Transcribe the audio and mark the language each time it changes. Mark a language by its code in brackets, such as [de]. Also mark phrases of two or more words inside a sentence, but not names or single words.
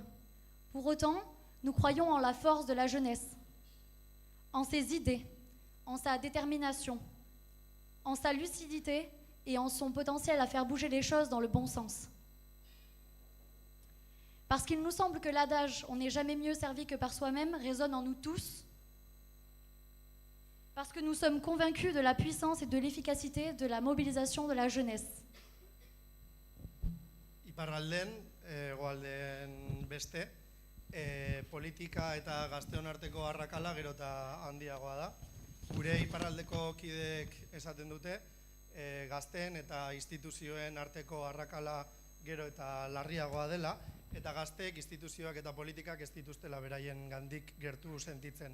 [fr] Pour autant, nous croyons en la force de la jeunesse, en ses idées, en sa détermination, en sa lucidité et en son potentiel à faire bouger les choses dans le bon sens. Parce qu'il nous semble que l'adage « on n'est jamais mieux servi que par soi-même » résonne en nous tous, parce que nous sommes convaincus de la puissance et de l'efficacité de la mobilisation de la jeunesse. [eu] Iparralden, hegoaldeen beste, politika eta gazteon arteko arrakala gero eta handiagoa da. Gure iparraldeko kideek esaten dute, gazteen eta instituzioen arteko arrakala gero eta larriagoa dela, eta gazteek, instituzioak eta politikak ez dituztela beraien gandik gertu sentitzen.